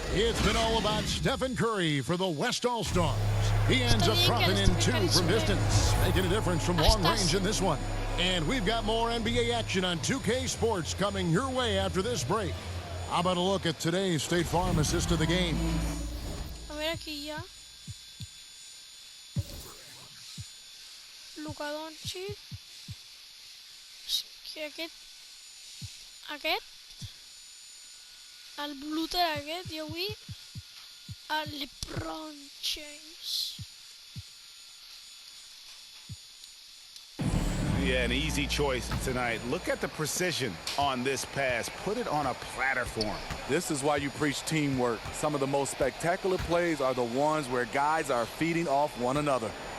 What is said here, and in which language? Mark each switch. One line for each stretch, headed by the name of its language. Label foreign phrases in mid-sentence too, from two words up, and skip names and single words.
English: It's been all about Stephen Curry for the West All-Stars. He ends up dropping in 2 from distance, making a difference from long range in this one. And we've got more NBA action on 2K Sports coming your way after this break. How about a look at today's State Farm assist of the game?
Catalan: A veure aquí hi ha. Luka Doncic. Que aquest, el Bluter aquest, i avui el LeBron James.
English: Yeah, an easy choice tonight. Look at the precision on this pass. Put it on a platter for him. This is why you preach teamwork. Some of the most spectacular plays are the ones where guys are feeding off one another.